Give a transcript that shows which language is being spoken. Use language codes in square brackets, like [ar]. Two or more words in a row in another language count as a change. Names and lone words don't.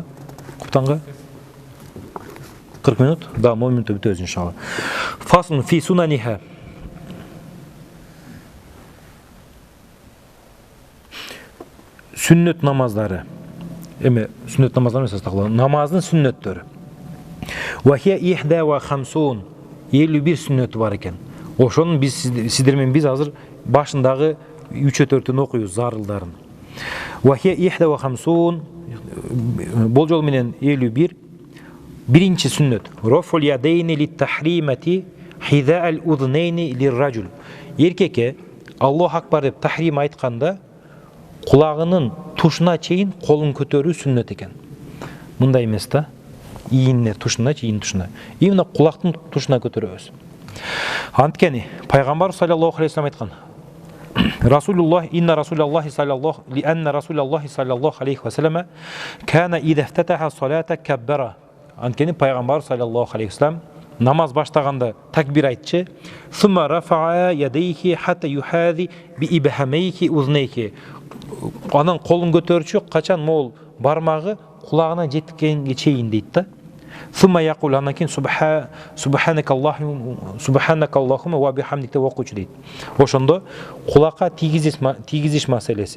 [ky] Куптанга? 40 минут? Да, 10 минутта бүтөбүз иншалла. [ar] فصل في سننها. [ky] Сүннөт намаздары. Сүннөт намаздары эмес, астагфирулла. Намаздын сүннөттөрү. [ar] وهي [ky] 51 51 сүннөтү бар экен. Ошонун биз сиздер менен биз азыр башындагы 3-4-төн окуйбуз зарылдарын. [ar] وهي [ky] 51 болжол менен 51. Биринчи сүннөт. [ar] رفع اليدين للتحريمة حذاء الأذنين للرجل. [ky] Эркекке [ar] الله أكبر [ky] деп тахрим айтканда, кулагынын тушуна чейин колун көтөрүү сүннөт экен. Мындай эмес да. Ийине тушуна, чейин тушуна. Именно кулактын тушуна көтөрөбүз. Анткени пайгамбар [ar] صلى الله عليه وسلم [ky] айткан: [ar] إن رسول الله صلى الله عليه وسلم كان إذا افتتح الصلاة كبر. [ky] Анткени пайгамбар [ar] صلى الله عليه وسلم [ky] намаз баштаганда такбир айтчы. [ar] ثم رفع يديه حتى يحاذي بإبهاميه أذنيه. [ky] Анан колун көтөрчү, качан мол бармагы кулагына жеткенге чейин дейт да. [ar] ثم يقول, [ky] анан кийин [ar] سبحانك اللهم وبحمدك [ky] деп окуучу дейт. Ошондо кулакка тийгизиш маселеси.